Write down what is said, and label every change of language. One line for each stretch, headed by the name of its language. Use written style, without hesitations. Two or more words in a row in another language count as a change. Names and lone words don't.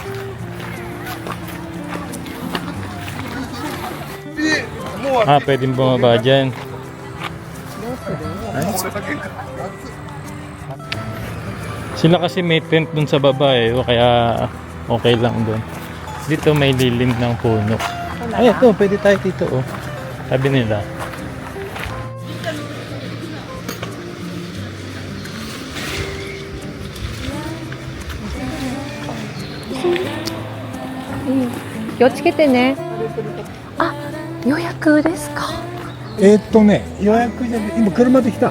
Filipino: Pwedeng bumaba dyan. Sila kasi may tent dun sa baba, eh. Kaya okay lang dun. Dito may lilim ng puno. Ay, ito. Pwede tayo dito, oh. Sabi nila.
Japanese: Yo, つけてね。あ、予約ですか。予約じゃ今車で来た。